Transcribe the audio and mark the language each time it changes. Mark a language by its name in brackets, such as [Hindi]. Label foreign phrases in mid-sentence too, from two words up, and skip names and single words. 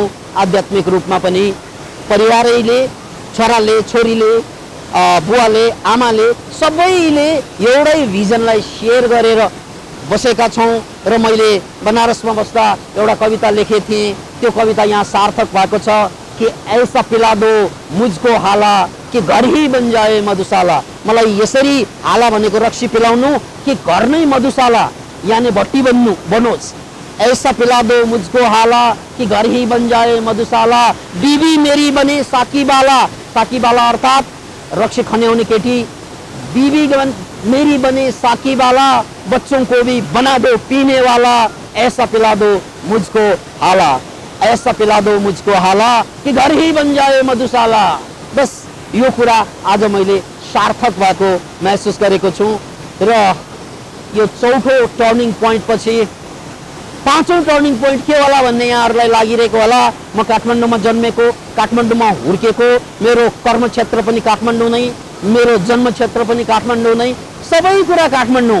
[Nepali] आध्यात्मिक रूपमा पनि परिवारैले, छोराले, छोरीले, बुवाले, आमाले सबैले एउटै भिजनलाई सेयर गरेर बसेका छौँ। र मैले बनारसमा बस्दा एउटा कविता लेखेको थिएँ। त्यो कविता यहाँ सार्थक भएको छ [Hindi] कि ऐसा पिला दो मुझको हाला कि घर ही बन जाए मधुशाला। [Nepali] मलाई यसरी हाला भनेको रक्सी पिलाउनु कि घर नै मधुशाला यानी भट्टी बनोस्। [Hindi] ऐसा पिला दो मुझको हाला कि घर ही बन जाए मधुशाला। बीवी मेरी बने साकीबाला, [Nepali] साकीबाला अर्थात रक्सी खन्याउने केटी। [Hindi] बीवी मेरी बने साकीबाला, बच्चों को भी बना दो पीने वाला। ऐसा पिला दो मुझको हाला, ऐसा पिला दो मुझको हाला कि घर ही बन जाए मधुशाला। [Nepali] बस यो कुरा आज मैले सार्थक भएको महसुस गरेको छु। र यो चौथो [English] turning point [Nepali] पछि पाँचौं [English] turning point [Nepali] के होला भन्ने यहाँहरूलाई लागिरहेको होला। म काठमाडौँमा जन्मेको, काठमाडौँमा हुर्केको, मेरो कर्म क्षेत्र पनि काठमाडौँ नै, मेरो जन्म क्षेत्र पनि काठमाडौँ नै, सबै कुरा काठमाडौँ।